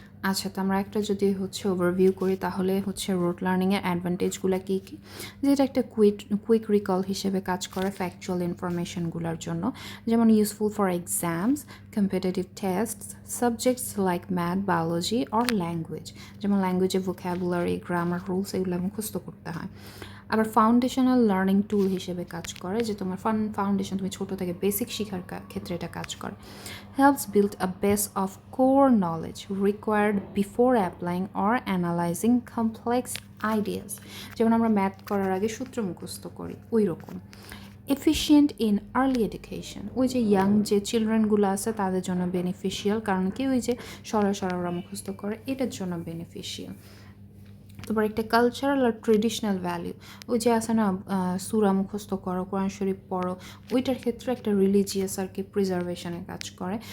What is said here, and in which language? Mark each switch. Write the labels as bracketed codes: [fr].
[bn] আচ্ছা, তো আমরা একটা যদি হচ্ছে ওভারভিউ করি তাহলে হচ্ছে রোট লার্নিংয়ের অ্যাডভান্টেজগুলো কী কী, যেটা একটা কুইক রিকল হিসেবে কাজ করে ফ্যাকচুয়াল ইনফরমেশনগুলোর জন্য, যেমন [en] useful for exams, competitive tests, subjects like math, biology or language, [bn] যেমন ল্যাঙ্গুয়েজে ভোক্যাবুলারি, গ্রামার, রুলস এগুলো মুখস্থ করতে হয়। আবার ফাউন্ডেশনাল লার্নিং টুল হিসেবে কাজ করে, যে তোমার ফাউন্ডেশন তুমি ছোটো থেকে বেসিক শেখার ক্ষেত্রে এটা কাজ করে। [en] helps build a base of core knowledge required before applying or analyzing complex ideas, [bn] যেমন আমরা ম্যাথ করার আগে সূত্র মুখস্থ করি ওই রকম। [en] efficient in early education, [bn] ওই যে ইয়াং যে চিলড্রেনগুলো আছে তাদের জন্য বেনিফিশিয়াল, কারণ কি ওই যে সরাসরি ওরা মুখস্থ করে, এটার জন্য বেনিফিশিয়াল। তারপর একটা কালচারাল আর ট্রেডিশনাল ভ্যালিউ, ওই যে আছে না সূরা মুখস্থ করো, কোরআন শরীফ পড়ো, ওইটার ক্ষেত্রে একটা রিলিজিয়াস আর কি প্রিজার্ভেশনের কাজ করে।